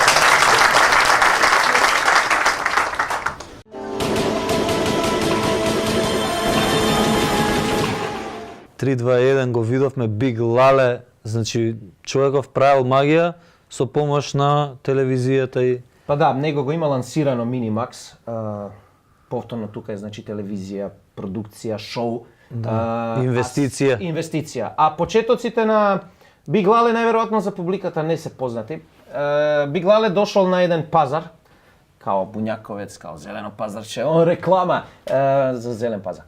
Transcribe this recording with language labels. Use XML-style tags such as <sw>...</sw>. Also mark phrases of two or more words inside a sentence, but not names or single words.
<mk>3-2-1 го видовме Биг Лале, значи човеков правил магија со помош на телевизијата и... Па да, него го ima lansirano Minimax, повторно тука е значи телевизија, продукција, шоу. Инвестиција. Инвестиција. А почетоците на Биг Лале најверојатно за публиката не се познати. Биг Лале дошол на еден пазар, као Бунјаковец, као зелено пазарче, реклама за зелен пазар.</mk>